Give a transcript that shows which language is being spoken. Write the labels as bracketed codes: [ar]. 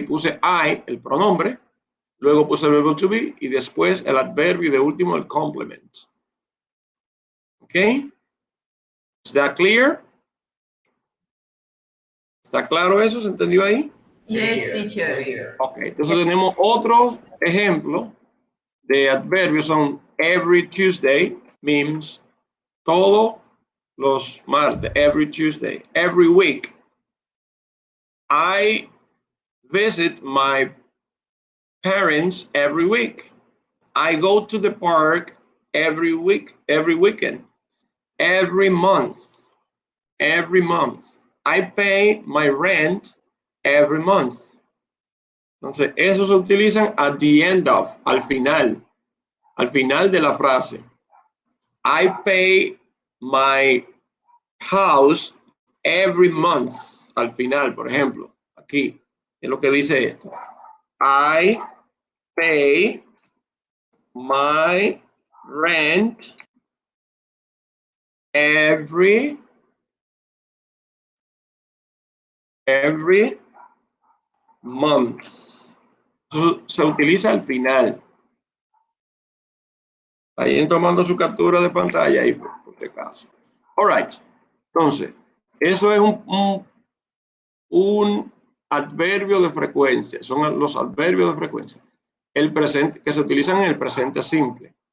[es] Puse I, el pronombre, luego puse el verbo to be y después el adverbio y de último el complement. ¿Ok? [en] ¿Is that clear? [es] ¿Está claro eso? ¿Se entendió ahí? [en] Yes, teacher. [es] Ok, entonces tenemos otro ejemplo de adverbios. [en] Son every Tuesday means [es] todos los martes, [en] every Tuesday, every week. I visit my parents every week. I go to the park every week, every weekend, every month. I pay my rent every month. [es] Entonces, esos se utilizan [en] at the end of, [es] al final de la frase. [en] I pay my house every month. [es] Al final, por ejemplo, aquí es lo que dice esto. [en] I pay my rent every month. [es] Eso se utiliza al final. Ahí tomando su captura de pantalla ahí, por este caso. [en] All right. [es] Entonces, eso es un adverbio de frecuencia. Son los adverbios de frecuencia. El presente, que se utilizan en el presente simple.